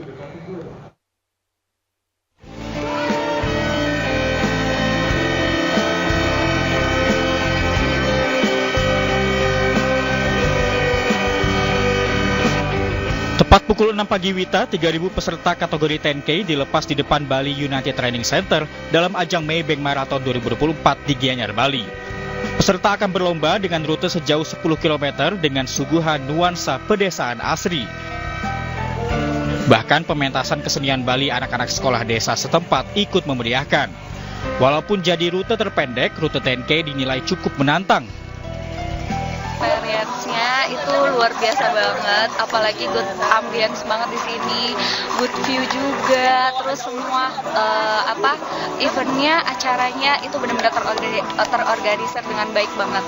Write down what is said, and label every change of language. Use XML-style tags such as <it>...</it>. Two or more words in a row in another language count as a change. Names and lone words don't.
<id>Tepat pukul 6 pagi WITA, 3.000 peserta kategori 10K dilepas di depan Bali United Training Center dalam ajang Maybank Marathon 2024 di Gianyar, Bali. Peserta akan berlomba dengan rute sejauh 10 km dengan suguhan nuansa pedesaan asri. Bahkan pementasan kesenian Bali anak-anak sekolah desa setempat ikut memeriahkan. Walaupun jadi rute terpendek, rute 10K dinilai cukup menantang. Experience-nya itu luar biasa banget, apalagi</id> <en>good ambience</en> <id>banget di sini,</id> <en>good view</en> <id>juga, terus semua eventnya, acaranya itu benar-benar terorganisir dengan baik banget.</id>